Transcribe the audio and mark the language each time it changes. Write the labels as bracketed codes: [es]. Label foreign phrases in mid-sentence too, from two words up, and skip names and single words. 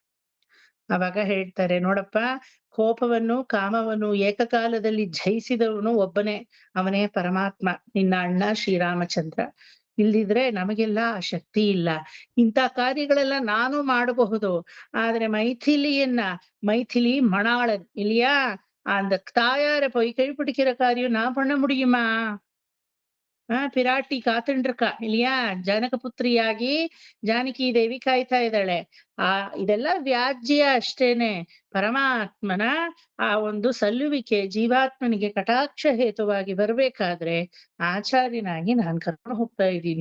[kn] ಅವಾಗ ಹೇಳ್ತಾರೆ, ನೋಡಪ್ಪ, ಕೋಪವನ್ನು ಕಾಮವನ್ನು ಏಕಕಾಲದಲ್ಲಿ ಜಯಿಸಿದವನು ಒಬ್ಬನೇ, ಅವನೇ ಪರಮಾತ್ಮ, ನಿನ್ನ ಅಣ್ಣ ಶ್ರೀರಾಮಚಂದ್ರ. ಇಲ್ದಿದ್ರೆ ನಮಗೆಲ್ಲ ಆ ಶಕ್ತಿ ಇಲ್ಲ. ಇಂಥ ಕಾರ್ಯಗಳೆಲ್ಲ ನಾನು ಮಾಡಬಹುದು, ಆದ್ರೆ [ta] மைథிலி மணாளன் இல்லையா, அந்த தாயார போய் கைப்பிடிக்கிற காரியம் நான் பண்ண முடியுமா? [kn] ಪಿರಾಟಿ ಕಾತಂಡ್ರಕ ಇಲ್ಲಿಯಾ, ಜನಕ ಪುತ್ರಿಯಾಗಿ ಜಾನಕಿ ದೇವಿ ಕಾಯ್ತಾ ಇದ್ದಾಳೆ. ಇದೆಲ್ಲ ವ್ಯಾಜ್ಯ ಅಷ್ಟೇನೆ. ಪರಮಾತ್ಮನ ಆ ಒಂದು ಸಲ್ಲುವಿಕೆ ಜೀವಾತ್ಮನಿಗೆ ಕಟಾಕ್ಷ ಹೇತುವಾಗಿ ಬರ್ಬೇಕಾದ್ರೆ ಆಚಾರ್ಯನಾಗಿ ನಾನ್ ಕರ್ಕೊಂಡು ಹೋಗ್ತಾ ಇದ್ದೀನಿ.